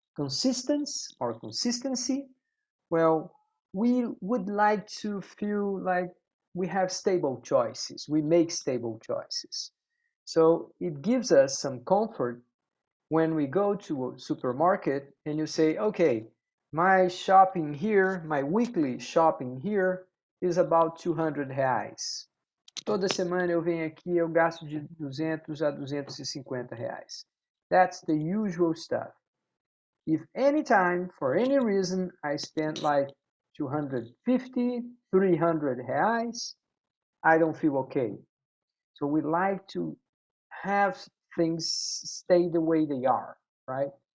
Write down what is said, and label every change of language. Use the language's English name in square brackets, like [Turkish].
[English] Consistency, well, we would like to feel like we have stable choices. We make stable choices. So it gives us some comfort when we go to a supermarket and you say, okay, my shopping here, my weekly shopping here is about 200 reais. [Portuguese] Toda semana eu venho aqui, eu gasto de 200 a 250 reais. [English] That's the usual stuff. If anytime, for any reason, I spend like 250, 300 reais, I don't feel okay. So we like to have things stay the way they are, right?